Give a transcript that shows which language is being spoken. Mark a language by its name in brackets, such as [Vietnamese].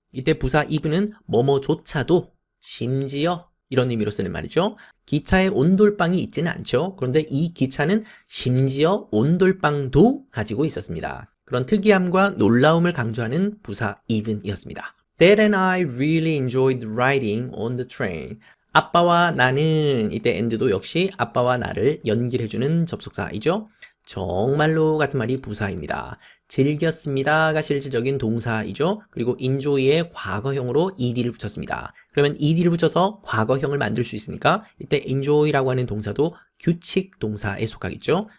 [Korean] 이때 부사 even은 뭐뭐조차도, 심지어 이런 의미로 쓰는 말이죠. 기차에 온돌방이 있지는 않죠. 그런데 이 기차는 심지어 온돌방도 가지고 있었습니다. 그런 특이함과 놀라움을 강조하는 부사 even이었습니다. [English] Dad and I really enjoyed riding on the train. [Korean] 아빠와 나는, 이때 and도 역시 아빠와 나를 연결해주는 접속사이죠. 정말로 같은 말이 부사입니다. 즐겼습니다가 실질적인 동사이죠. 그리고 enjoy의 과거형으로 ed를 붙였습니다. 그러면 ed를 붙여서 과거형을 만들 수 있으니까 이때 enjoy라고 하는 동사도 규칙 동사에 속하겠죠.